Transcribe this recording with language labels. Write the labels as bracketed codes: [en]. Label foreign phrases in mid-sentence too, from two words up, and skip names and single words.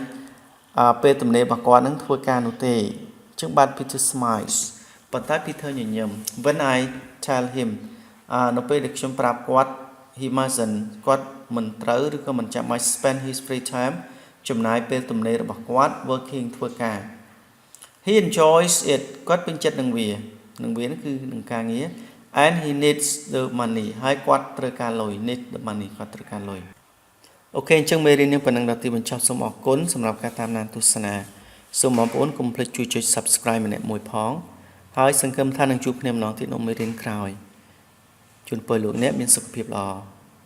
[km] ពេលទំនេររបស់គាត់នឹងធ្វើការនោះទេអញ្ចឹងបាទ Peter smiles ប៉ុន្តែ Peter ញញឹម [en] When I tell him [km] នៅពេល ដែលខ្ញុំប្រាប់គាត់ [en] he mustn't [km] គាត់មិនត្រូវឬក៏មិនចាំបាច់ [en] spend his free time [km] ចំណាយ ពេលទំនេររបស់គាត់ working ធ្វើការ [en] He enjoys it [km] គាត់ពេញចិត្តនឹងវានឹងគឺនឹងការងារ [en] and he needs the money [km] ហើយគាត់ត្រូវការលុយ [en] need the money [km] គាត់ត្រូវការលុយអូខេអញ្ចឹងមេរៀននេះប៉ុណ្ណឹងដល់ទីបញ្ចប់សូមអរគុណសម្រាប់ការតាមដានទស្សនាសូមបងប្អូនកុំភ្លេចជួយចុច Subscribe ម្នាក់មួយផងហើយសង្ឃឹមថានឹងជួបគ្នាម្ដងទៀតនៅមេរៀនក្រោយជូនពរលោកអ្នកមានសុខភាពល្អ